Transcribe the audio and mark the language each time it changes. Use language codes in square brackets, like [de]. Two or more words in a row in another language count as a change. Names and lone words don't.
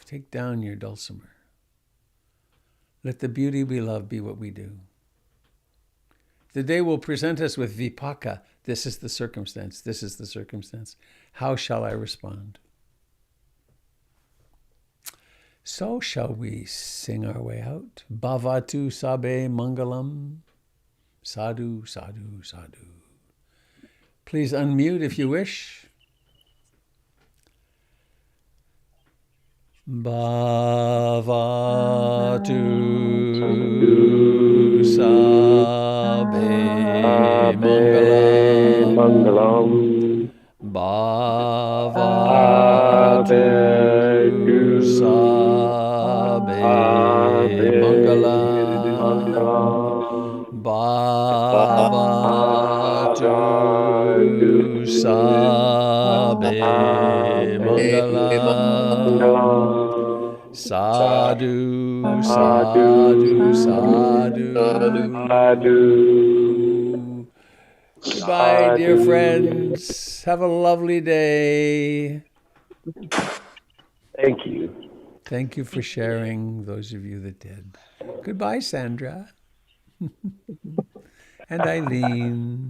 [en] Take down your dulcimer. Let the beauty we love be what we do. The day will present us with vipaka. This is the circumstance. This is the circumstance. How shall I respond? So shall we sing our way out. [pi] Bhavatu sabe mangalam. Sadhu, sadhu, sadhu. [en] Please unmute if you wish. [pi] Bhavatu sabe mangalam. Bhavatu sabe mangalam. Bhavatu sabe mangalam. Sadhu, sadhu, sadhu. [en] Goodbye, dear friends. Have a lovely day. Thank you. Thank you for sharing, those of you that did. Goodbye, Sandra. And Eileen.